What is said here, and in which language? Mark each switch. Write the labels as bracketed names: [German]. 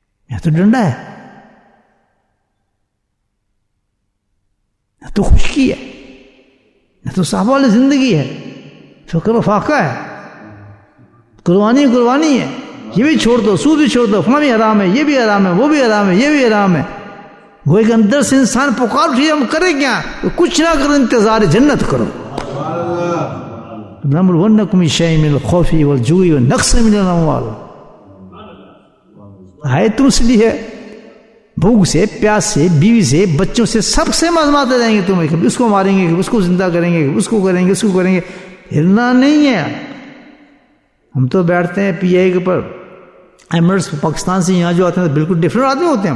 [Urdu] یہاں تو ڈنڈا ہے, نہ تو خشکی ہے, نہ تو صحابہ والی زندگی ہے. فکر و فاقہ ہے, قربانی ہے. یہ بھی چھوڑ دو, سود بھی چھوڑ دو, فلاں بھی حرام ہے, یہ بھی حرام ہے, وہ بھی حرام ہے, یہ بھی حرام ہے. وہ ایک اندر سے انسان پکار اٹھی, ہم کریں کیا؟ کچھ نہ کرو, انتظار جنت کرو. [Arabic] نبلونکم بشیء من الخوف والجوع والنقص من الاموال. [Urdu] ہے تم اس لیے بھوک سے, پیاس سے, بیوی سے, بچوں سے, سب سے آزماتے جائیں گے تمہیں. کبھی اس کو ماریں گے, کبھی اس کو زندہ کریں گے, کبھی اس کو کریں گے, اس کو کریں گے. ہلنا نہیں ہے. ہم تو بیٹھتے ہیں پی آئی کے اوپر, ایمرٹس پاکستان سے یہاں جو آتے ہیں بالکل ڈفرینٹ آدمی ہوتے ہیں.